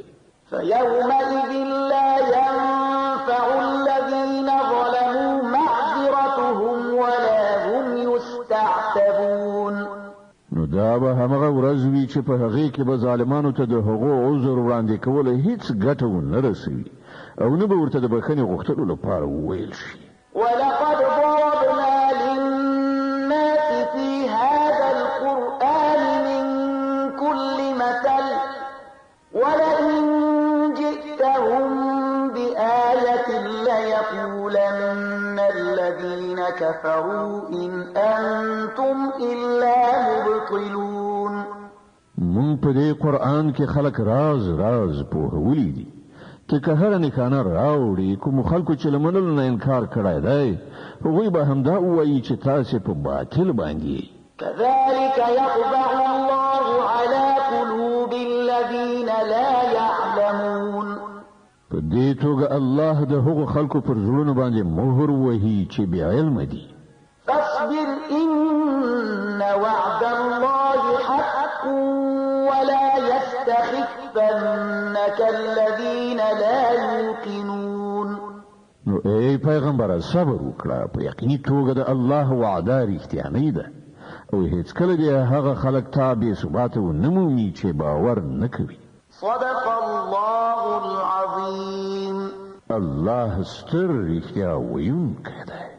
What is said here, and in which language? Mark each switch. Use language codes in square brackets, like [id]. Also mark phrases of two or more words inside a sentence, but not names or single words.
[ar] فيومئذ لا ينفع الذين ظلموا معذرتهم ولا هم يستعتبون [ps] نو دا به همغه ورځ وي چې په هغې کې به ظالمانو ته د هغو عذر وړاندې کوله هیڅ ګټه ونه رسوي او نه به ورته د بخښنې غوښتلو لپاره وویل شي [ar] ولقد ضربنا للناس في هذا القرآن من كل مثل ولئن جئتهم بآية ليقولن الذين كفروا إن أنتم إلا مبطلون [ps] مون په دې قرآن کې خلک راز پوهولي دي ته که هر نښانه راوړي کوم خلکو چې له منلو نه انکار کړی دی هغوی به همدا ووایي چې تاسې په باطل باندې [ar] كذلك يطبع الله على قلوب الذين لا يعلمون [ps] په دې توګه الله د هغو خلکو پر زړونو باندې مهر وهي چې بې علمه دي [ar] فاصبر إن وعد الله حق ولا يستخفنك الذين لا يوقنون [ps] نو ای پیغمبر صبر وکړه په یقیني توګه د الله وعده رښتیانۍ ده او هیڅکله دې هغه خلک ته بې ثباته ونه مومي چې باور نه کوي [ar] صدق الله العظيم [ps] الله ستر رښتیا ویونکی دی